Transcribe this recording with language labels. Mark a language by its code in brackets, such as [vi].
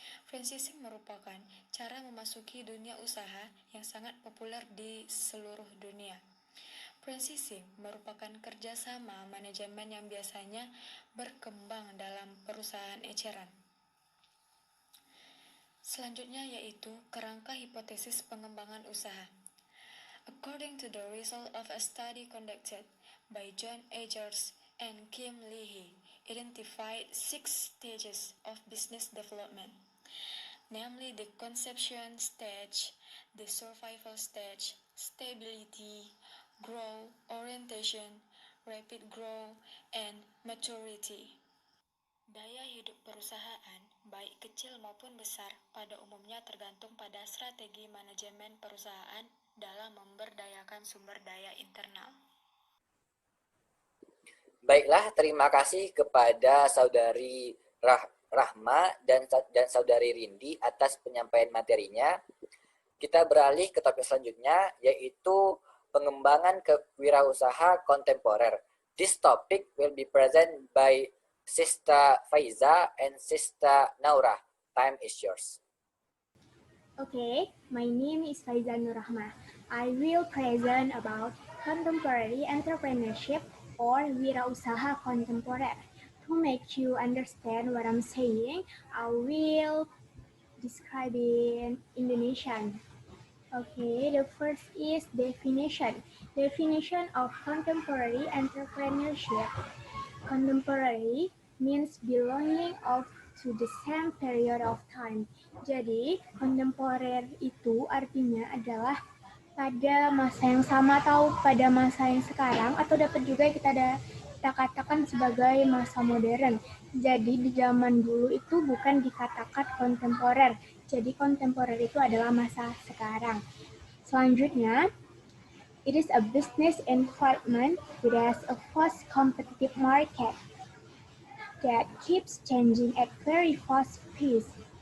[id] Franchising merupakan cara memasuki dunia usaha yang sangat populer di seluruh dunia. Franchising merupakan kerjasama manajemen yang biasanya berkembang dalam perusahaan eceran. Selanjutnya yaitu kerangka hipotesis pengembangan usaha. [en] According to the result of a study conducted by John Agers and Kim Leahy, identified 6 stages of business development, namely the conception stage, the survival stage, stability, growth, orientation, rapid growth, and maturity. [id] Daya hidup perusahaan, baik kecil maupun besar, pada umumnya tergantung pada strategi manajemen perusahaan dalam memberdayakan sumber daya internal. Baiklah, terima kasih kepada Saudari Rahma dan Saudari Rindi atas penyampaian materinya. Kita beralih ke topik selanjutnya, yaitu pengembangan kewirausaha kontemporer. [en] This topic will be present by Sista Faiza and Sista Naura. Time is yours. Okay, my name is Faiza Nurrahma. I will present about contemporary entrepreneurship or [id] wirausaha kontemporer. [en] To make you understand what I'm saying, I will describe in Indonesian. Okay, the first is definition. Definition of contemporary entrepreneurship. Contemporary means belonging of to the same period of time. [id] Jadi, kontemporer itu artinya adalah pada masa yang sama atau pada masa yang sekarang, atau dapat juga kita katakan sebagai masa modern. Jadi di zaman dulu itu bukan dikatakan kontemporer. Jadi kontemporer itu adalah masa sekarang. [en] Selanjutnya, it is a business environment that has a fast competitive market that keeps changing at very fast pace.